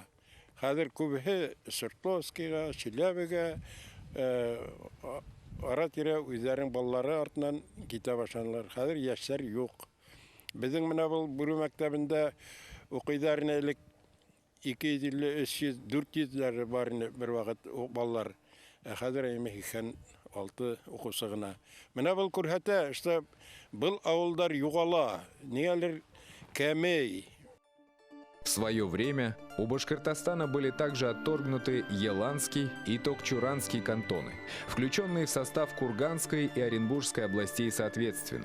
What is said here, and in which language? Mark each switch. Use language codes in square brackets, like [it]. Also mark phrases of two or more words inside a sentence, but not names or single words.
[ba] Хәзер күбе Свердловскийга, Челябинга, ара-тирә үзләренең балалары артыннан китә башланылар. Хәзер яшьләр юк. Безнең менә бу Бүре мәктәбендә укыйдар элек 200, 300, 400 бар бер вакыт балалар. Хәзер 26 укучы гына. Менә бу күрһәтә, [ru] что был [ba] авылдар югала, нигәлер кәмей. [ru] В свое время у Башкортостана были также отторгнуты Еланский и Токчуранский кантоны, включенные в состав Курганской и Оренбургской областей соответственно.